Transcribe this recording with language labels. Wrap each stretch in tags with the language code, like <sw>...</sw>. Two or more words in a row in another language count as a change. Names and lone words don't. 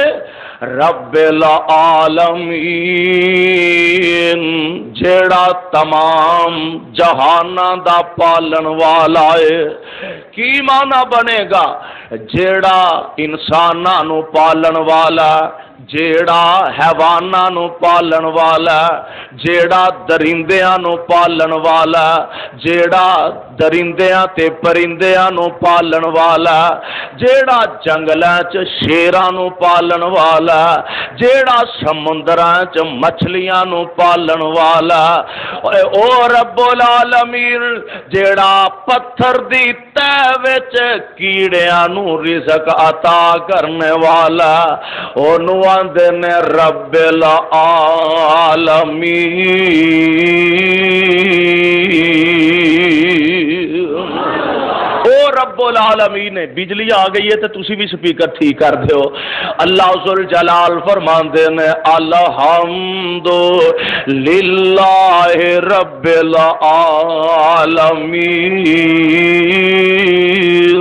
<ar>رب العالمین،</ar> <pa>جیڑا تمام جہاناں دا پالن والا ہے۔ کی معنی بنے گا؟ جیڑا انساناں نو پالن والا، جیڑا حیواناں نو پالن والا، جیڑا درندیاں نو پالن والا، جیڑا درندیاں تے پرندیاں نو پالن والا، جیڑا جنگلاں چ شیراں نو پالن والا، جیڑا سمندراں چ مچھلیاں نو پالن والا، او</pa> <ar>رب العالمین</ar> <pa>جیڑا پتھر دی تہ وچ کیڑیاں نو رزق عطا کرنے والا، اونوں آندے نے</pa> <ar>رب العالمین۔</ar> <pa>او</pa> <ar>رب العالمین</ar> <pa>ہے۔ بجلی آ گئی ہے تو تسی بھی سپیکر ٹھیک کر دیو۔ اللہ ذوالجلال فرماندے نے</pa> <ar>الحمد للہ رب العالمین۔</ar>